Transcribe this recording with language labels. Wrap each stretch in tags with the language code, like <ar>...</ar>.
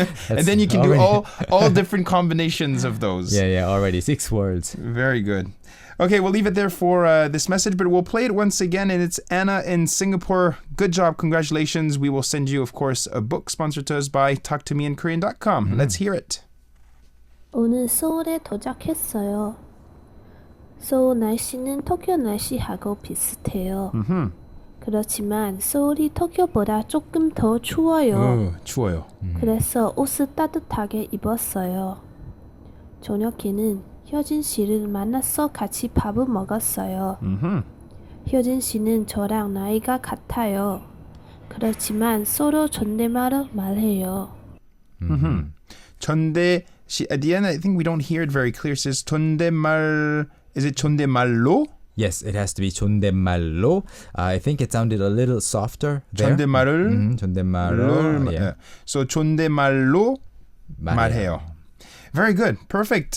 <en>And then you can do all different combinations of those. Yeah, already 6 words. Very good. Okay, we'll leave it there for this message, but we'll play it once again, and it's Anna in Singapore. Good job, congratulations. We will send you, of course, a book sponsored to us by talktomeinkorean.com. Let's hear it.</en> <ko>오늘 서울에 도착했어요. 서울 날씨는 터키 날씨하고 비슷해요. 그렇지만 서울이 터키보다 조금 더 추워요. 추워요. 그래서 옷을 따뜻하게 입었어요. 저녁에는 효진 씨를 만나서 같이 밥을 먹었어요. 효진 씨는 저랑 나이가 같아요. 그렇지만 서로 존댓말을 말해요.</ko> <en>존대 시 at the end I think we don't hear it very clear. It says 존댓말. Is it 존댓말로? Yes, it has to be 존댓말로. I think it sounded a little softer there.</en> <ko>존댓말을 존댓말로. Yeah.</ko> <en>So</en> <ko>존댓말로 말해요.</ko> <en>Very good. Perfect.</en>